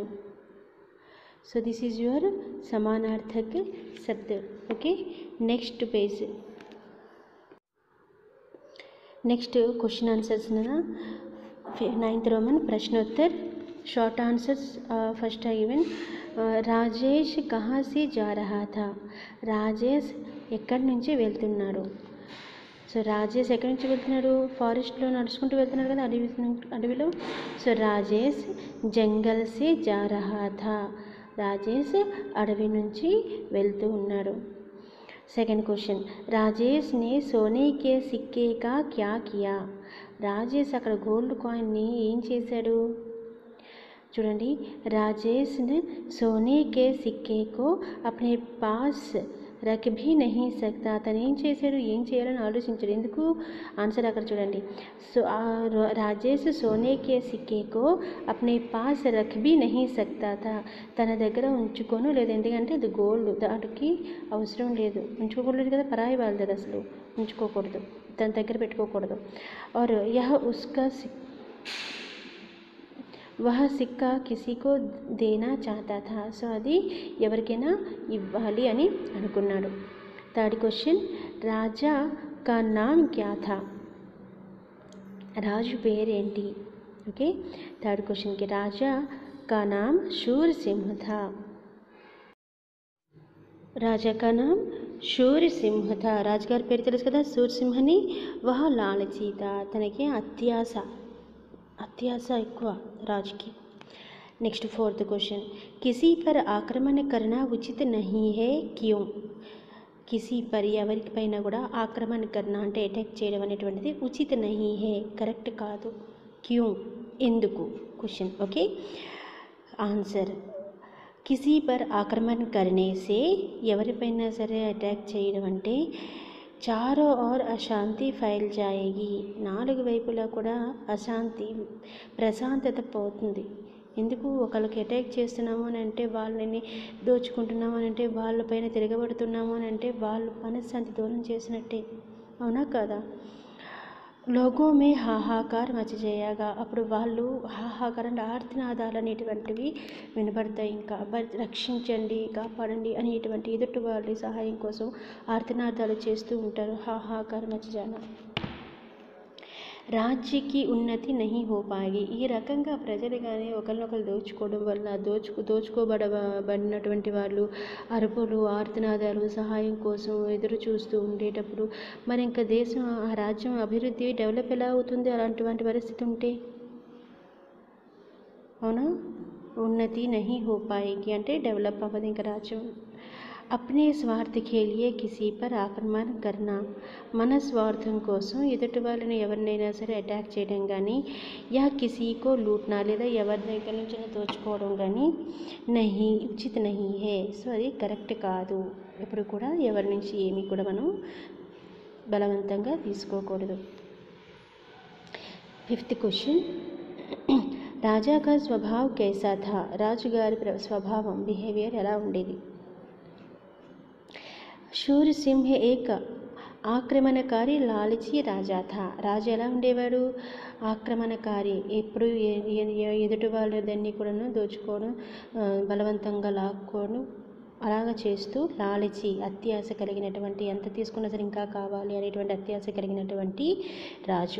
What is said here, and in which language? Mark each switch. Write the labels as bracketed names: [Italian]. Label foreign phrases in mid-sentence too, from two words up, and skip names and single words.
[English] so this is your [Hindi] समानार्थक शब्द. [English] ఓకే. next page. next question answers 9th Roman ప్రశ్నోత్తర్. short answers first are given. [Hindi] राजेश कहाँ से जा रहा था. [Telugu] రాజేష్ ఎక్కడి నుంచి వెళ్తున్నాడు. సో రాజేష్ ఎక్కడి నుంచి వెళ్తున్నాడు, ఫారెస్ట్లో నడుచుకుంటూ వెళ్తున్నాడు కదా, అడవిలో. [Hindi] సో राजेश जंगल से जा रहा था. [Telugu] రాజేష్ అడవి నుంచి వెళ్తూ ఉన్నాడు. [English] second question, [Hindi] राजेश ने सोने के सिक्के का क्या किया. [Telugu] రాజేష్ అక్కడ [English] gold coinని [Telugu] ఏం చేశాడు చూడండి. [Hindi] राजेश ने सोने के सिक्के को अपने पास रख भी नहीं सकता. [Telugu] తను ఏం చేయాలని ఆలోచించాడు. ఎందుకు, ఆన్సర్ అక్కడ చూడండి. [Hindi] సో राजेश सोने के सिक्के को अपने पास रख भी नहीं सकता था. [Telugu] తన దగ్గర ఉంచుకోను లేదు, ఎందుకంటే అది గోల్డ్, దానికి అవసరం లేదు, ఉంచుకోకూడదు కదా, పరాయి వాళ్ళది, అసలు ఉంచుకోకూడదు, తన దగ్గర పెట్టుకోకూడదు. [Hindi] और यह उसका वह सिक्का किसीको देना चाहता था. [Telugu] సో అది ఎవరికైనా ఇవ్వాలి అని అనుకున్నాడు. [English] third question, [Hindi] राजा का नाम क्या था. [Telugu] రాజు పేరేంటి. ఓకే. [English] third questionకి [Hindi] राजा का नाम शूर सिंह था. राजा का नाम शूर सिंह था. [Telugu] రాజుగారి పేరు తెలుసు కదా, శూర్ సింహని. [Hindi] वह लालची था. [Telugu] తనకి అత్యాశ ఎక్కువ రాజుకి. [English] next fourth question, [Hindi] किसी पर आक्रमण करना उचित नहीं है क्यों. किसी पर [Telugu] ఎవరిపైనా కూడా [Hindi] आक्रमण करना [Telugu] అంటే అటాక్ చేయడం అనేటువంటిది [Hindi] उचित नहीं है [Telugu] కరెక్ట్ కాదు. క్యూ ఎందుకు క్వశ్చన్. ఓకే. ఆన్సర్, [Hindi] किसी पर आक्रमण करने से [Telugu] ఎవరిపైనా సరే అటాక్ చేయడం అంటే [Hindi] चारों और अशांति फैल जाएगी. [Telugu] 4 వైపులా కూడా అశాంతి, ప్రశాంతత పోతుంది. ఎందుకు, ఒకళ్ళకి అటాక్ చేస్తున్నాము అని అంటే, వాళ్ళని దోచుకుంటున్నాము అని అంటే, వాళ్ళపైన తిరగబడుతున్నాము అని అంటే, వాళ్ళు మనశ్శాంతి దూరం చేసినట్టే, అవునా కాదా. [Hindi] लोगों में हाहाकार मच जाएगा. [Telugu] అప్పుడు వాళ్ళు హాహాకారం అంటే ఆర్తనాదాలు అనేటువంటివి వినబడతాయి. ఇంకా రక్షించండి, కాపాడండి అనేటువంటి ఎదుటి వాళ్ళ సహాయం కోసం ఆర్తనాదాలు చేస్తూ ఉంటారు. [Hindi] हाहाकार मच जाना। राज्य की उन्नति नहीं हो पाएगी. [Telugu] ఈ రకంగా ప్రజలు కానీ ఒకరినొకరు దోచుకోవడం వల్ల దోచుకోబడినటువంటి వాళ్ళు అరుపులు, ఆర్తనాదాలు, సహాయం కోసం ఎదురు చూస్తూ ఉండేటప్పుడు మరి ఇంకా దేశం, ఆ రాజ్యం అభివృద్ధి, డెవలప్ ఎలా అవుతుంది అలాంటి పరిస్థితి ఉంటే, అవునా. [Hindi] उन्नति नहीं हो पाएगी [Telugu] అంటే డెవలప్ అవ్వదు ఇంకా రాజ్యం. [Hindi] अपने स्वार्थ के लिए किसी पर आक्रमण करना. [Telugu] మన స్వార్థం కోసం ఎదుటి వాళ్ళని ఎవరినైనా సరే అటాక్ చేయడం కానీ, [Hindi] या किसीको लूटना [Telugu] లేదా ఎవరి దగ్గర నుంచి దోచుకోవడం కానీ [Hindi] नहीं उचित नहीं है. [Telugu] సో అది కరెక్ట్ కాదు. ఎప్పుడు కూడా ఎవరి నుంచి ఏమీ కూడా మనం బలవంతంగా తీసుకోకూడదు. [English] fifth question, [Hindi] राजा का स्वभाव कैसा था. [Telugu] రాజుగారి స్వభావం, బిహేవియర్ ఎలా ఉండేది. [Hindi] शूर सिंह एक आक्रमणकारी लालची राजा था. [Telugu] రాజు ఎలా ఉండేవాడు, ఆక్రమణకారి, ఎప్పుడు ఎదుటి వాళ్ళ దాన్ని కూడా దోచుకోవడం, బలవంతంగా లాక్కోవడం, అలాగ చేస్తూ లాలచి అత్యాశ కలిగినటువంటి ఎంత తీసుకున్నా సరే ఇంకా కావాలి అనేటువంటి అత్యాశ కలిగినటువంటి రాజు.